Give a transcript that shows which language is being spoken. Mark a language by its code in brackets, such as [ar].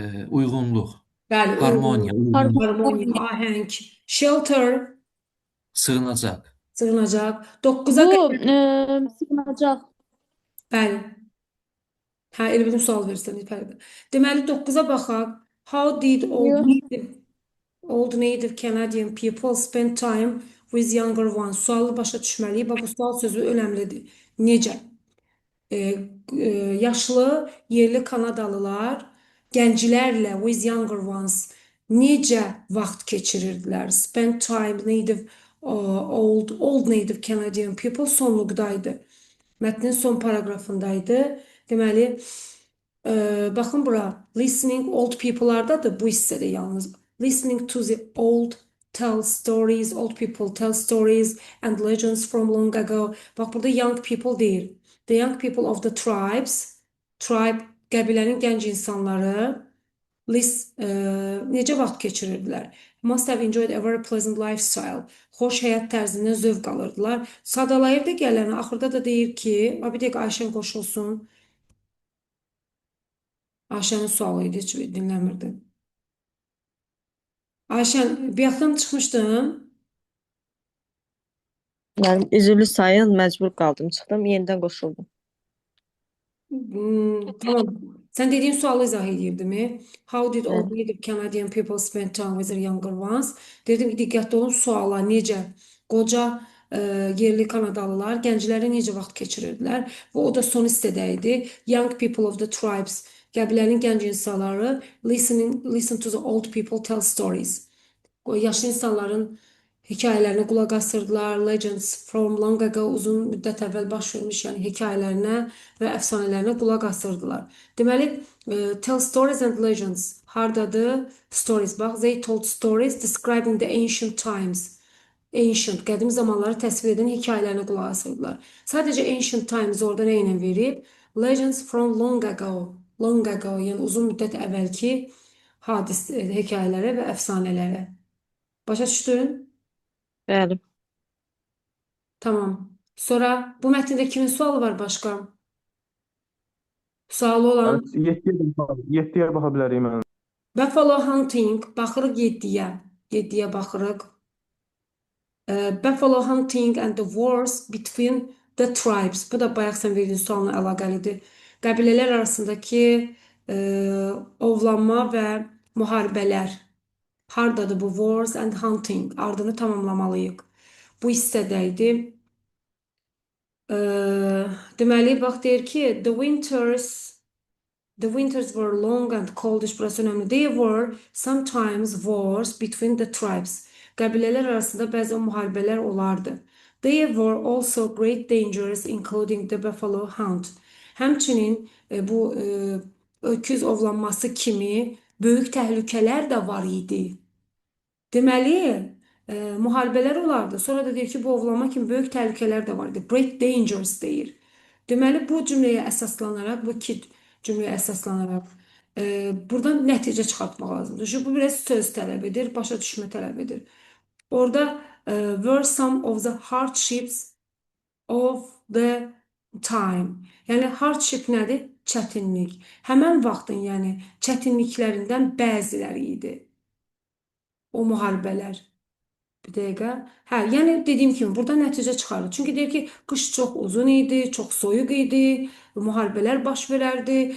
[az] Uyğunluq. Bəli, Harmoniya, uyğunluq. uyğunluq. Harmoniya, ahəng. Shelter. Sığınacaq. Sığınacaq. 9-a Bu qədər. sığınacaq. Bəli. Hə, elə bir sual versən, Fəridə. Deməli 9-a baxaq. [en] How did old native Canadian people spend time with younger ones? [az] Sualı başa düşməliyik. Bax, bu sual sözü önəmlidir. Necə? E, yaşlı yerli Kanadalılar gənclərlə [en] with younger ones [az] necə vaxt keçirirdilər? [en] Spend time native old native Canadian people sonluqdaydı. [az] Mətnin son paragrafındaydı. Deməli, baxın bura. Listening old people'lardadır bu hissədə yalnız. [en] Listening to the old tell stories, old people tell stories and legends from long ago. [az] Bax burada young people deyil. [en] The young people of the tribes, [az] tribe qəbilənin gənc insanları necə vaxt keçirirdilər? [en] Must have enjoyed a very pleasant lifestyle. [az] Xoş həyat tərzindən zövq alırdılar. Sadalayır da gələni. Axırda da deyir ki, bir dəqiqə Ayşən qoşulsun. Ayşənin sualı idi, heç dinləmirdi. Ayşən, bir yaxdan çıxmışdın. Yəni üzülü sayın, məcbur qaldım, çıxdım, yenidən qoşuldum. Tamam. [tr] Sen dediğin sualı izah edeyim mi? [en] How did old [az] Bəli. [en] native Canadian people spend time with their younger ones? [az] Dedim ki, diqqətli olun suala necə? Qoca yerli Kanadalılar gəncləri necə vaxt keçirirdilər? Və o da son hissədə idi. [en] Young people of the tribes, [az] qəbilənin gənc insanları [en] listen to the old people tell stories. [az] Yaşlı insanların hekayələrinə qulaq asırdılar. Legends from long ago, uzun müddət əvvəl baş vermiş, yəni hekayələrinə və əfsanələrinə qulaq asırdılar. Deməli, [en] tell stories and legends. [az] Hardadır? Stories. [en] Bax, they told stories describing the ancient times. [az] Ancient, qədim zamanları təsvir edən hekayələrinə qulaq asırdılar. Sadəcə ancient times orada nə ilə verib? [en] Legends from long ago. [az] Long ago, yəni uzun müddət əvvəlki hekayələrə və əfsanələrə. Başa düşdün? Bəli. Tamam. Sonra bu mətndə kimin sualı var başqa? Sualı olan 7-yə baxa bilərik mən. Buffalo hunting. Baxırıq 7-yə. 7-yə baxırıq. [en] Buffalo hunting and the wars between the tribes. [az] Bu da bayaq sən verdiyin sualla əlaqəlidir. Qəbilələr arasındakı ovlanma və müharibələr. Hardadır bu wars and hunting? Ardını tamamlamalıyıq. Bu hissədəydi. Deməli, bax deyir ki, [en] the winters were long and coldish. [tr] Burası önemli. [en] There were sometimes wars between the tribes. [az] Qəbilələr arasında bəzən müharibələr olardı. [en] There were also great dangers including the buffalo hunt. [az] Həmçinin bu öküz ovlanması kimi böyük təhlükələr də var idi. Deməli, müharibələr olardı. Sonra da deyir ki, bu ovlanma kimi böyük təhlükələr də var idi. [en] Great dangers [az] deyir. Deməli, bu cümləyə əsaslanaraq, bu iki cümləyə əsaslanaraq buradan nəticə çıxartmaq lazımdır. Çünki bu biraz söz tələb edir, başa düşmə tələb edir. [en] Orada were some of the hardships of the time. [az] Yəni hardship nədir? Çətinlik. Həmən vaxtın, yəni çətinliklərindən bəziləri idi. O müharibələr. Bir dəqiqə. Hə, yəni dediyim kimi burada nəticə çıxarır. Çünki deyir ki, qış çox uzun idi, çox soyuq idi, müharibələr baş verərdi.